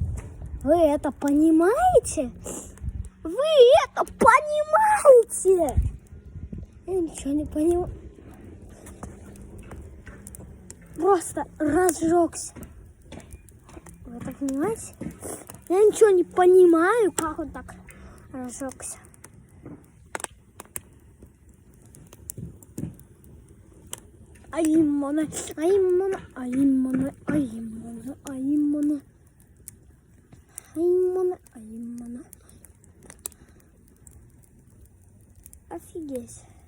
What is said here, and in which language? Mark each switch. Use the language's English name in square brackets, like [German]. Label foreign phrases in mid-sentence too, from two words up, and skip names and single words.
[Russian] Вы это понимаете? Вы это понимаете? Я ничего не понимаю. Просто разжегся. Вы это понимаете? Я ничего не понимаю, как он так разжегся. Аймана, аймана, аймана, аймана, аймана, аймана, аймана. Офигеть.